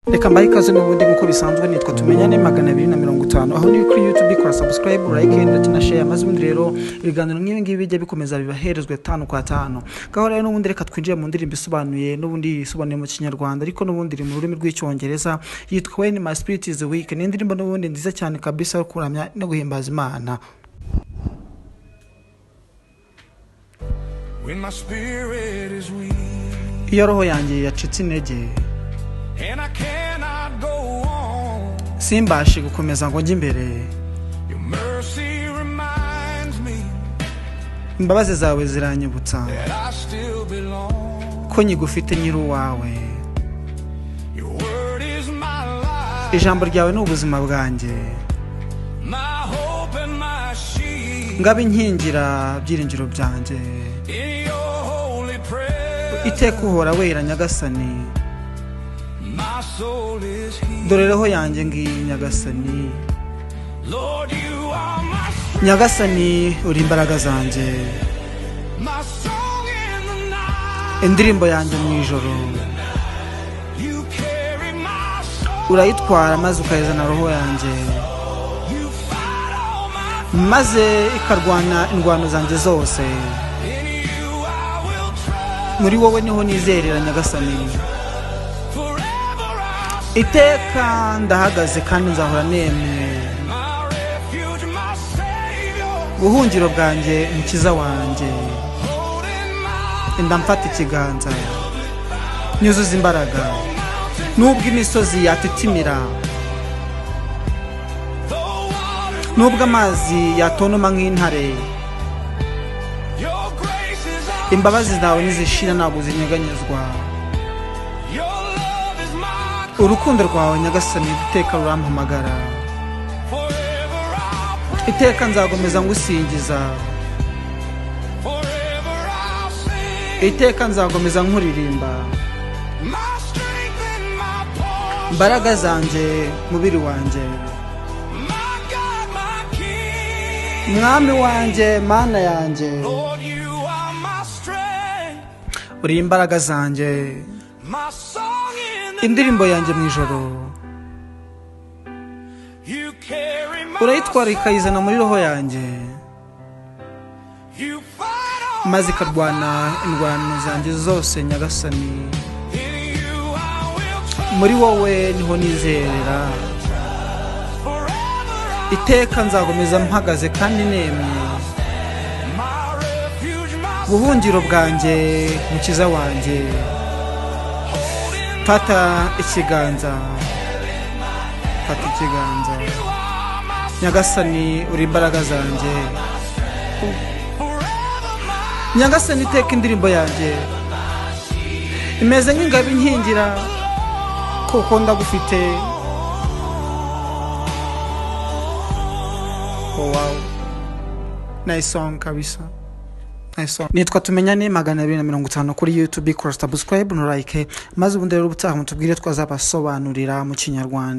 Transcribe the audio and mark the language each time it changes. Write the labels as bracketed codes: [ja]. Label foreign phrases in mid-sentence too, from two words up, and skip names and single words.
[rw] Reka mbaye ikaze n'ubundi nkuko bisanzwe nitwa tumenyane 250 aho ni kuri YouTube kora [en] subscribe like [rw] ndetse na share maze ubundi rero ibiganiro nk'ibi ngibi bijye bikomeza bibaherezwe 5 kwa 5 gaho rero n'ubundi reka twinjiye mu ndirimbo isobanuye n'ubundi isobanuye mu kinyarwanda ariko n'ubundi iri mu rurimi rw'icyongereza yitwa When My Spirit Is Weak ni indirimbo n'ubundi nziza cyane kabisa yo kuramya no guhimbaza Imana. [en] When my spirit is weak [rw] iyo roho yanjye yacitse intege [en] and I cannot go on, [rw] simbashe gukomeza ngo njye imbere, [en] your mercy reminds me [rw] imbabazi zawe ziranyibutsa [en] that I still belong. [rw] ko nyigufite nyiri uwawe. [en] Your word is my life, [rw] Ijambo ryawe ni ubuzima bwanjye, [en] my hope and my shield. [rw] ngabe inkingira byiringiro byanjye. [en] In your holy presence, [rw] Iteka uhora wera Nyagasani, [en] my soul is healed. [rw] dore roho yanjye ngiyi Nyagasani. [en] Lord, you are my strength, [rw] Nyagasani uri imbaraga zanjye, [en] my song in the night. [rw] indirimbo yanjye mu ijoro. [en] You carry my soul, [rw] Urayitwara maze ukayizana roho yanjye, [en] you fight all my [rw] maze ikarwana indwano zanjye zose. [en] in you I will trust. [rw] Muri wowe niho nizerera Nyagasani. [en] Forever I'll [rw] Iteka ndahagaze kandi nzahora nemye, [en] my refuge, my savior, [rw] buhungiro bwanjye mukiza wanjye. [en] holding my [rw] Ndamfata ikiganza nyuzuza imbaraga nubwo imisozi yatitimira, [en] the waters. [rw] nubwo amazi yatonoma nk'intare. [en] Your grace is all, [rw] Imbabazi zawe nizishira ntabwo zinyeganyezwa, [en] your love is my [rw] urukundo rwawe Nyagasani iteka rurampamagara. [en] forever I'll praise, [rw] Iteka nzagomeza ngusingiza, [en] forever I'll sing. [rw] iteka nzagomeza nkuririmba. [en] My strength and my portion, [rw] Imbaraga zanjye mubiri wanjye, [en] my God, my King. [rw] mwami wanjye mana yanjye, [en] Lord, you are my strength, [rw] uri imbaraga zanjye, [en] my song in the [rw] indirimbo yanjye mu ijoro. [en] you carry my [rw] Urayitwara ikayizana muri roho yanjye, [en] you fight all [rw] maze ikarwana indwano zanjye zose Nyagasani. [en] in you I will trust. [rw] Muri wowe niho nizerera, [en] Forever I'll [rw] iteka nzagomeza mpagaze kandi nemye, [en] my refuge, my [rw] buhungiro bwanjye mukiza wanjye. [en] holding [rw] Fata ikiganza, fata ikiganza [en] you are my [rw] Nyagasani uri imbaraga zanjye. [en] forever my [rw] Nyagasani iteka indirimbo yanjye imeze nk'ingabo inkingira kuko ndagufite. [en] Oh wow, nice song kabisa, nice song. [rw] Nitwa tumenyane 250 kuri YouTube kora subscribe no like maze ubundi rero ubutaha mutubwire twazabasobanurira mu kinyarwanda kabisa.